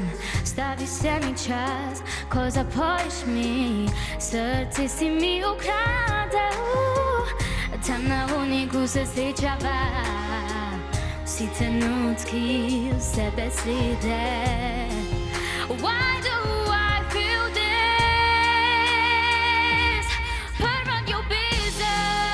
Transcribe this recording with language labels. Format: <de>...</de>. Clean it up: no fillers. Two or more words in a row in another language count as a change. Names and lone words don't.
<sl>Stavi se mi čas, ko zapoješ mi, srce si mi ukradel. Tam na hodniku se srečava, vsi trenutki, vse besede.</sl> <en>Why do I feel this?</en> <sl>Prva ljubezen,</sl>